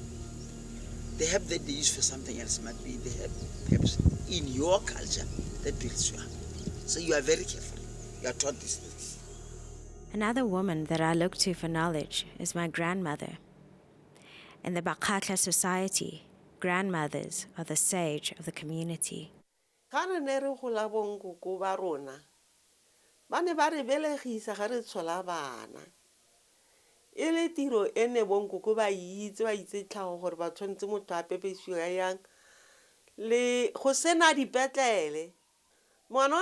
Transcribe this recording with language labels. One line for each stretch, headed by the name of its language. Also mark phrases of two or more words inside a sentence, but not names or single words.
English: The herb that they use for something else might be the herbs in your culture that builds you up. So you are very careful. You are taught these things. Another woman that I look to for knowledge is my grandmother. In the Bakatla society, grandmothers are the sage of the community.
Tswana: Ga re ne re gola bonkoko ba rona ba ne ba re belegisa ga re tshola bana e le tiro ene bonkoko ba itse tlhago gore ba tshwantse motho a pepesiwa yang le go sena dipetlele ngwana